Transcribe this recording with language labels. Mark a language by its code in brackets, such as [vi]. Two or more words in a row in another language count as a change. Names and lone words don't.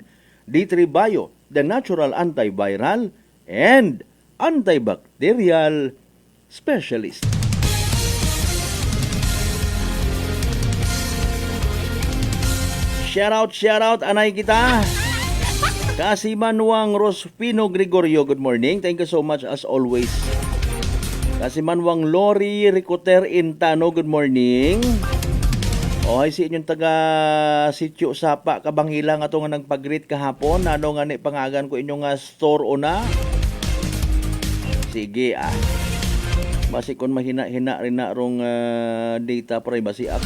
[en] D3 Bio, the natural antiviral and antibacterial specialist. Shout out, [war] anay kita. Kasimanwang Rospino Gregorio, [en] good morning. Thank you so much as always. Kasimanwang Lori Ricoter Intano, good morning. [war] O ay si inyong taga Sitio Sapa Kabanghilang ato nga nagpag-greet kahapon. Ano nga ni pangagan ko inyong store una? Sige Basi kon mahina-hina rin na rong [en] data privacy act.